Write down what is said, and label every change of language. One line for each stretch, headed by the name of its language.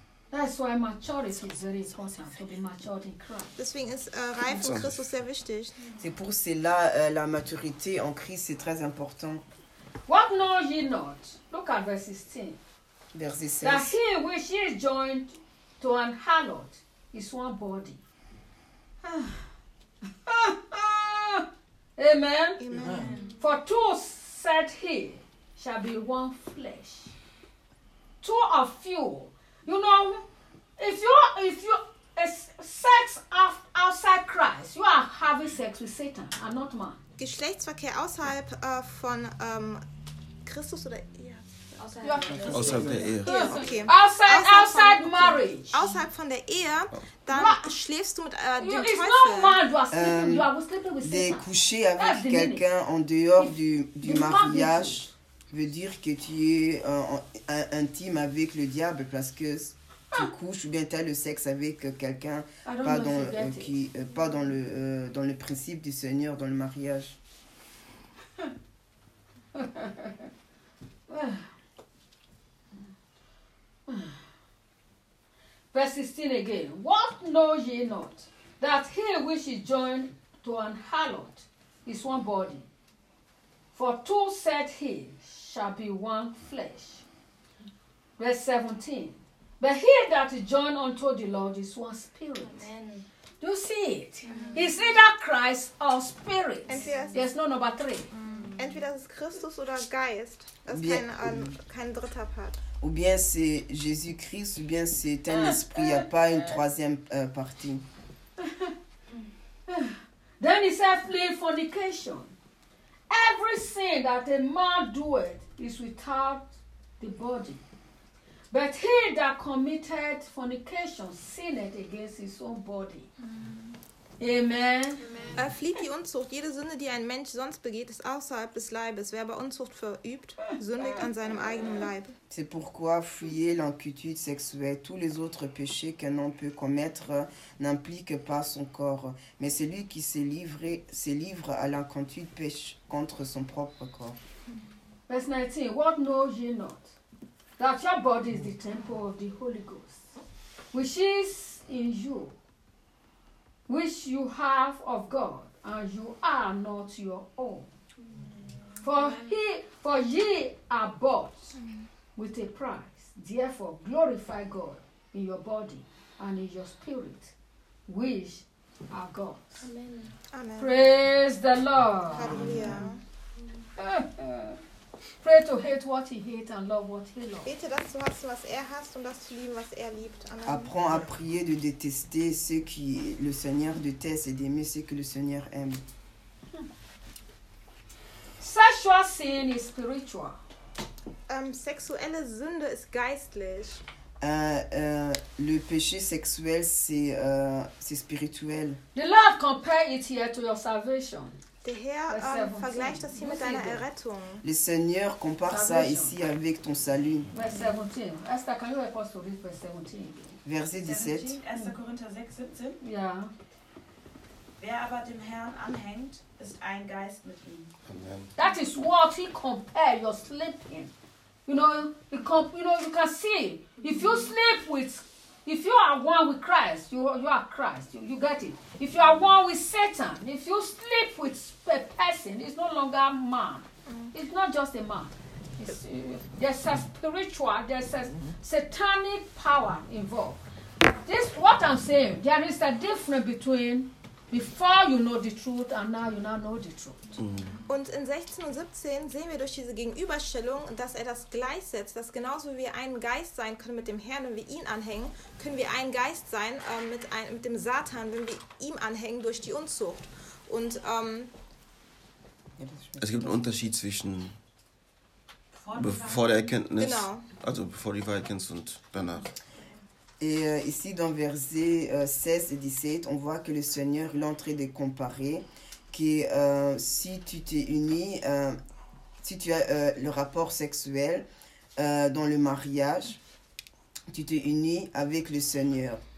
English: That's why maturity is very important, to be matured in Christ.
German: Deswegen ist Reife in Christus sehr wichtig.
French: C'est pour cela la maturité en Christ c'est très important.
English: What know ye not? Look at verse 16. Verse 16. That he which is joined to an harlot is one body. Amen. Amen. For two said he shall be one flesh. Two of you, you know, if you sex outside Christ, you are having sex with Satan and not man.
German: Geschlechtsverkehr außerhalb von Christus oder Ehe? Außerhalb, außerhalb der Ehe. Ja, okay. Außerhalb von marriage. Außerhalb von der Ehe, dann schläfst du mit dem
English: it's
German: Teufel.
English: It's not man, you are sleeping with Satan.
French: De coucher avec that's quelqu'un en dehors du mariage. Veut dire que tu es intime avec le diable parce que tu couches ou bien tu as le sexe avec quelqu'un dans le principe du Seigneur dans le mariage.
English: Verse 16 again. What know ye not that he which is joined to an harlot is one body? For two said he shall be one flesh. Verse 17. But he that is joined unto the Lord is one spirit. Amen. Do you see it? Mm. It's either Christ or spirit. There's no number three. Mm.
German: Entweder ist Christus oder Geist. Das ist kein dritter Part.
French: Ou bien c'est Jésus-Christ, ou bien c'est un esprit. Il n'y a pas une troisième partie.
English: Then he said, flee fornication. Every sin that a man doeth is without the body. But he that committed fornication sinned against his own body. Amen.
German: Flieht die Unzucht. Jede Sünde, die ein Mensch sonst begeht, ist außerhalb des Leibes. Wer aber Unzucht verübt, sündigt an seinem eigenen Leib.
French: C'est pourquoi fuyez l'inquiétude sexuelle. Tous les autres péchés qu'un homme peut commettre n'impliquent pas son corps. Mais celui qui se livre à l'inquiétude péche contre son propre corps.
English: Verse 19. What know ye not? That your body is the temple of the Holy Ghost, which is in you, which you have of God, and you are not your own. For ye are bought with a price. Therefore, glorify God in your body and in your spirit, which are God's. Amen. Amen. Praise the Lord. Hallelujah. Pray to hate what he hates and love what he loves.
German: Bete, dass du hast, was er hast, und das zu lieben, was er liebt.
English: Amen.
French: Apprends à prier de détester ce que le Seigneur déteste et d'aimer ce que le Seigneur aime.
English: Sexual sin is spiritual.
German: Sexuelle Sünde ist geistlich.
French: Le péché sexuel, c'est spirituel.
English: The Lord compare it here to your salvation.
German: Vergleicht das hier mit deiner Errettung.
French: Le Seigneur compare ça ici avec ton salut.
English: Verse 17. Esther, can you help us to read verse 17?
French: Verset 17.
German: 1. Korinther 6, 17. Ja. Wer aber dem Herrn anhängt, ist ein Geist mit ihm.
English: Amen. That is what he compare your sleeping. You can see if you sleep with, if you are one with Christ, you are Christ. You get it. If you are one with Satan, if you sleep with a person, it's no longer man. It's not just a man. It's, there's a spiritual, there's a satanic power involved. This what I'm saying. There is a difference between before you know the truth and now you now know the truth. Mm-hmm.
German: Und in 16 und 17 sehen wir durch diese Gegenüberstellung, dass er das gleichsetzt, dass genauso wie wir ein Geist sein können mit dem Herrn, wenn wir ihn anhängen, können wir ein Geist sein mit dem Satan, wenn wir ihm anhängen durch die Unzucht. Und es gibt einen Unterschied zwischen bevor der Erkenntnis, genau. Also bevor du die erkennst und danach.
French: Et ici dans verset 16 et 17, on voit que le Seigneur est en train de comparer. Que si tu t'es uni, si tu as le rapport sexuel dans le mariage, tu t'es uni avec le Seigneur.